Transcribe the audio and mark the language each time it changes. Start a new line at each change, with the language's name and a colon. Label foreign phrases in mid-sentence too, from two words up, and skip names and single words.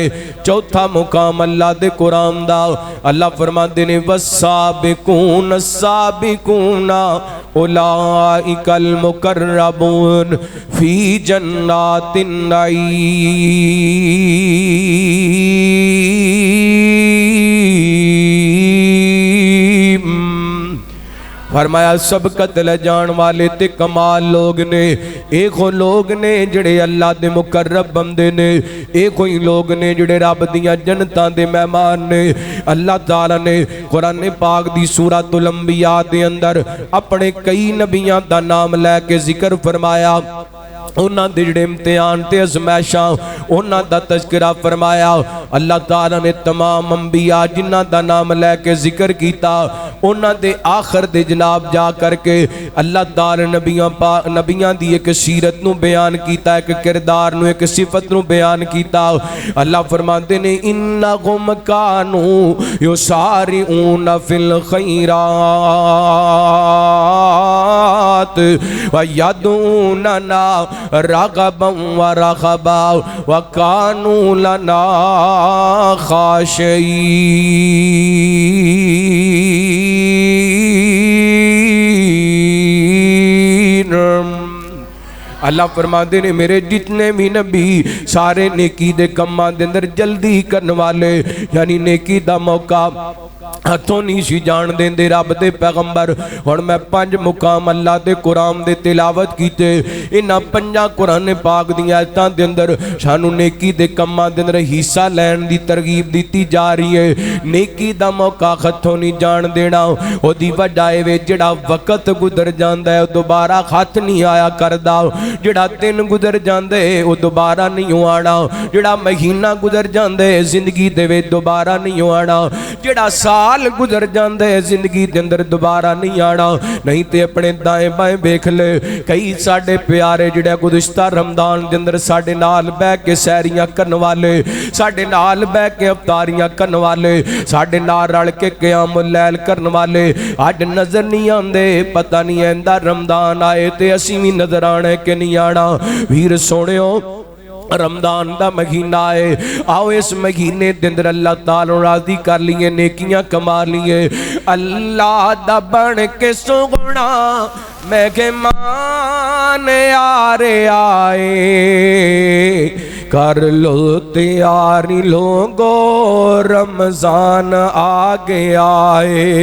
Punjabi: چوتھا مقام اللہ دے قرآن دا اللہ فرماندے نے
Arabic: والسابقون السابقون اولئک المقربون فی جنات النعیم.
Punjabi: فرمایا سبقت لے جان والے تے کمال لوگ نے، ایک ہو لوگ نے جڑے اللہ دے مقرب بندے نے، ایک ہوئی لوگ نے جڑے رب دیاں جنتاں دے مہمان نے. اللہ تعالیٰ نے قرآن پاک دی سورۃ الانبیاء دے اندر اپنے کئی نبیاں دا نام لے کے ذکر فرمایا، انہاں دے جڑے امتحان تے ازمائشاں انہاں دا تذکرہ فرمایا. اللہ تعالیٰ نے تمام انبیاء جنہاں دا نام لے کے ذکر کیتا انہاں دے آخر دے جناب جا کر کے اللہ تعالیٰ نبیاں دی ایک سیرت نو بیان کیتا، ایک کردار نو، ایک صفت نو بیان کیتا. اللہ فرماندے نے
Arabic: انہم کانوا یسارعون فی الخیرات وَيَدْعُونَنَا رَغَبًا وَرَهَبًا وَكَانُوا لَنَا خاشعين۔
Punjabi: اللہ فرماتے نے میرے جتنے بھی نبی سارے نیکی دے کماں دے اندر جلدی کرنے والے، یعنی نیکی دا موقع ہتھوں نہیں سی جان دیں دے رب دے پیغمبر۔ اور میں 5 مقام اللہ دے قرآن دے تلاوت کیتے، انہاں 5 قرآن پاک دی آیتاں دے اندر سانو نیکی دے کماں دے اندر حصہ لین دی ترغیب دیتی جا رہی ہے۔ نیکی دا موقع ہتھوں نہیں جان دینا، او دی وجہ اے جڑا وقت گزر جاندا ہے او دوبارہ ہاتھ نہیں آیا کردا، جڑا دن گزر جاندے او دوبارہ نہیں آنا، جڑا مہینہ گزر جاندے زندگی دے وچ دوبارہ نہیں آنا، جڑا سال گزر جاندے زندگی دے اندر دوبارہ نہیں آنا۔ نہیں تے اپنے دائیں بائیں دیکھ لے، کئی ساڈے پیارے جڑے گزشتہ رمضان دے اندر ساڈے نال بیٹھ کے سحریاں کرن والے، ساڈے نال بیٹھ کے افطاریاں کرن والے، ساڈے نال رل کے قیام اللیل کرن والے اج نظر نہیں آندے۔ پتہ نہیں ایندا رمضان آئے تے اسی بھی نظر آنے کہ نہیں آنا۔ ویر سونیو رمضان دا مہینہ ہے، آؤ اس مہینے دے اندر اللہ تعالیٰ راضی کر لیے، نیکیاں کما لیے۔ اللہ دا بن کے سگنا مہمان آرے آئے، کر لو تیاری لوگو رمضان آگے آئے۔